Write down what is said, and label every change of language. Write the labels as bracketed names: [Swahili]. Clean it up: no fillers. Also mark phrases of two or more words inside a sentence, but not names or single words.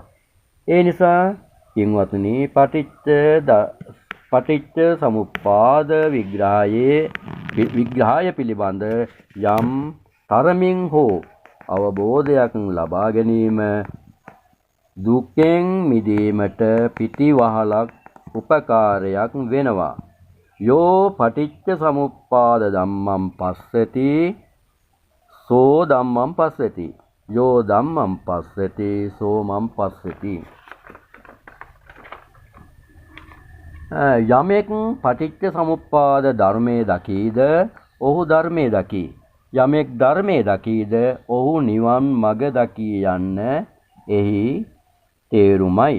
[Sinhala] ඒ නිසා පින්වතුනි, පටිච්ච සමුප්පාද විග්‍රහය පිළිබඳ යම් තරමින් හෝ අවබෝධයක් ලබා ගැනීම දුකෙන් මිදීමට පිටිවහලක් උපකාරයක් වෙනවා. [Pali] යෝ පටිච්ච සමුප්පාද ධම්මං පස්සති සෝ ධම්මං පස්සති. යෝ ධම්මං පස්සති සෝ මං පස්සති. [Sinhala] යමෙක් පටිච්ච සමුප්පාද ධර්මයේ දකීද ඔහු ධර්මයේ දකී. යමෙක් ධර්මයේ දකීද ඔහු නිවන් මඟ දකී යන්න එහි තේරුමයි.